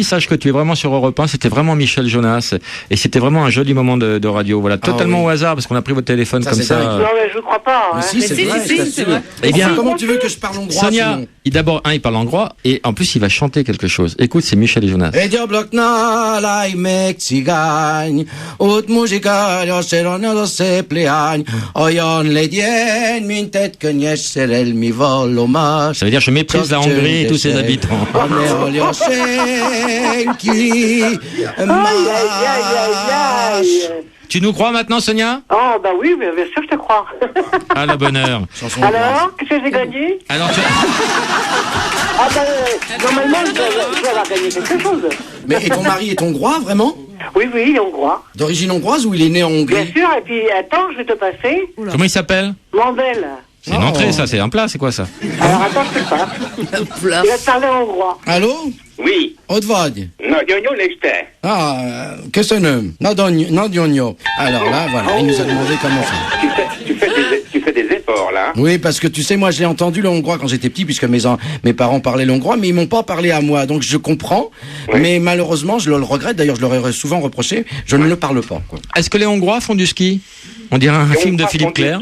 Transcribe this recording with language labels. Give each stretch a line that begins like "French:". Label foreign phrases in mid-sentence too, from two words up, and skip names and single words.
French: Sache que tu es vraiment sur Europe 1. C'était vraiment Michel Jonas. Et c'était vraiment un joli moment de radio. Voilà, totalement au hasard, parce qu'on a pris votre téléphone comme ça. Non, mais je crois pas. Mais si, c'est vrai, c'est vrai. Eh bien, comment tu veux que je parle hongrois? Sonia, d'abord, il parle hongrois, et en plus, il va chanter quelque chose. Écoute, c'est Michel Jonas.
Hungarian: Egy ablaknál állj meg cigány, ott muzsikálja seranya a szép leány, olyan legyen, mint egy könnyes szerelmi vallomás.
French: Ça veut dire je méprise la Hongrie et tous ses habitants. Tu nous crois maintenant, Sonia? Oh, bah oui, bien sûr, je te crois. À la bonne heure. Alors, qu'est-ce que j'ai gagné? Alors, Ah, bah, normalement, je dois avoir gagné quelque chose. Mais et ton mari est hongrois, vraiment? Oui, il est hongrois. D'origine hongroise ou il est né en Hongrie? Bien sûr, et puis, attends, je vais te passer. Comment il s'appelle? Mandel. C'est une entrée, ça, c'est un plat, c'est quoi ça? Alors, attends, je sais pas. Il va te parler en hongrois. Allô? Oui.
Hungarian: Ott vagy? Nagyon este. Ah, köszönöm. Nagyon.
French: Alors là, voilà, il nous a demandé comment faire. Tu fais des efforts, là. Oui, parce que tu sais, moi j'ai entendu le hongrois quand j'étais petit, puisque mes parents parlaient le hongrois, mais ils m'ont pas parlé à moi, donc je comprends, mais malheureusement, je le regrette, d'ailleurs je leur ai souvent reproché, je ne le parle pas. Est-ce que les Hongrois font du ski? On dirait un film de Philippe Clair.